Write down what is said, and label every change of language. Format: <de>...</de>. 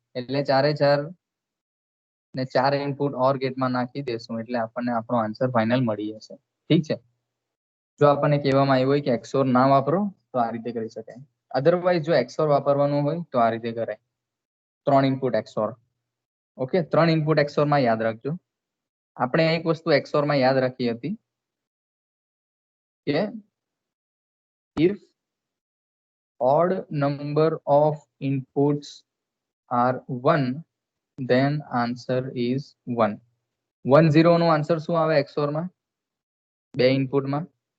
<gu>એટલે ચારે ચાર ને ચાર ઇનપુટ ઓર ગેટમાં નાખી દેશું એટલે આપણને આપણો આન્સર ફાઇનલ મળી જશે. ઠીક છે? જો આપણને કહેવામાં આવ્યું હોય કે XOR ના વાપરો તો આ રીતે કરી શકાય. અધરવાઇઝ જો XOR વાપરવાનું હોય તો આ રીતે કરાય. 3 input XOR. Okay, 3 input XOR માં યાદ રાખજો. આપણે એક વસ્તુ XOR માં યાદ રાખી હતી કે</gu> <en>if odd number of inputs are 1 then answer is 1.</en> <gu>1 0 no answer શું આવે XOR માં? બે ઇનપુટ માં</gu>